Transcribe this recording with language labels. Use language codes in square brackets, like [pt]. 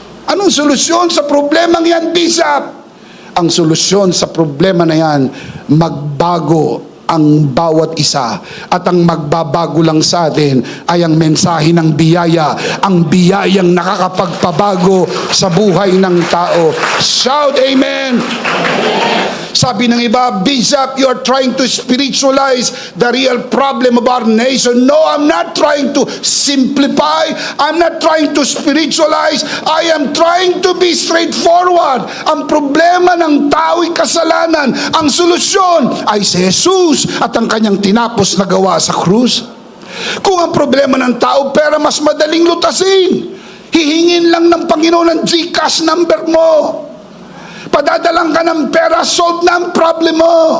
[tl] Anong solusyon sa problemang yan, Bishop? Ang solusyon sa problema na yan, magbago ang bawat isa. At ang magbabago lang sa atin ay ang mensahe ng biyaya, ang biyayang nakakapagpabago sa buhay ng tao. [en] Shout amen! [tl] Sabi ng iba, [en] Bishop, you're trying to spiritualize the real problem of our nation. No, I'm not trying to simplify. I'm not trying to spiritualize. I am trying to be straightforward. [tl] Ang problema ng tao'y kasalanan. Ang solusyon ay si Jesus at ang kanyang tinapos na gawa sa krus. Kung ang problema ng tao, pera, mas madaling lutasin. Hihingin lang ng Panginoon ng GCash number mo. Padadalang ka ng pera, solve na ang problem mo.